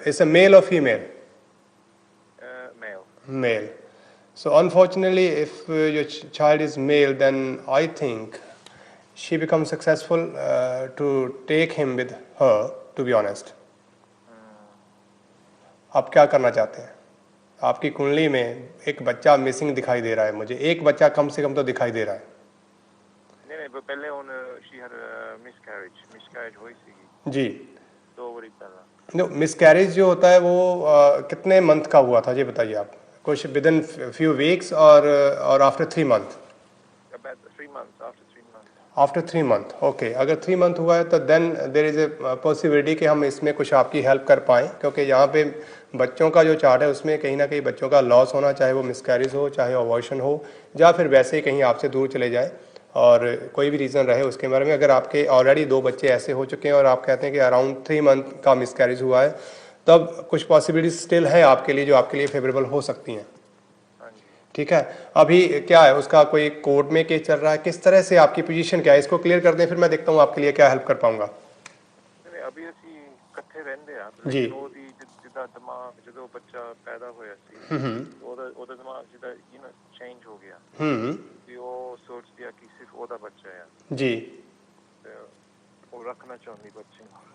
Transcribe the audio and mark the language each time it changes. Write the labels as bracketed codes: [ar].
[en] It's a male or female? Male. Male. So unfortunately, if your child is male, then I think she becomes successful to take him with her, to be honest. [hi] आप क्या करना चाहते हैं? आपकी कुंडली में एक बच्चा मिसिंग दिखाई दे रहा है मुझे, एक बच्चा कम से कम तो दिखाई दे रहा है। नहीं, पहले [en] she had a miscarriage [hi] हुई थी। जी। 2 वर्ष पहले। नो, मिसकैरेज जो होता है वो कितने मंथ का हुआ था ये बताइए आप? [en] कुछ within few weeks और after 3 month? About 3 months, after 3 months. After 3 month, okay. [hi] अगर 3 मंथ हुआ है तो [en] then there is a possibility [hi] कि हम इसमें कुछ आपकी हेल्प कर पाएँ, क्योंकि यहाँ पे बच्चों का जो चार्ट है उसमें कहीं ना कहीं बच्चों का लॉस होना, चाहे वो मिसकैरेज हो, चाहे अबॉर्शन हो, या फिर वैसे ही कहीं आपसे दूर चले जाए, और कोई भी रीज़न रहे उसके बारे में। अगर आपके ऑलरेडी 2 बच्चे ऐसे हो चुके हैं और आप कहते हैं कि अराउंड 3 मंथ का मिसकैरेज हुआ है, तब कुछ पॉसिबिलिटी स्टिल है आपके लिए जो आपके लिए फेवरेबल हो सकती हैं। ठीक है, अभी क्या है उसका, कोई कोर्ट में केस चल रहा है, किस तरह से आपकी पोजीशन क्या है, इसको क्लियर कर दें, फिर मैं देखता हूँ आपके लिए क्या हेल्प कर पाऊंगा। अभी [pa] ਅਸੀਂ ਇਕੱਠੇ ਰਹਿੰਦੇ ਆ ਜੀ। ਉਹਦੀ ਜਿੱਦਾਂ ਦਿਮਾਗ ਜਦੋਂ ਬੱਚਾ ਪੈਦਾ ਹੋਇਆ ਸੀ ਉਹਦਾ ਦਿਮਾਗ ਜਿੱਦਾਂ ਚੇਂਜ ਹੋ ਗਿਆ ਵੀ ਉਹ ਸੋਚਦੀ ਆ ਕਿ ਸਿਰਫ ਉਹਦਾ ਬੱਚਾ ਹੈ ਜੀ, ਉਹ ਰੱਖਣਾ ਚਾਹੁੰਦੀ ਬੱਚੇ ਨੂੰ।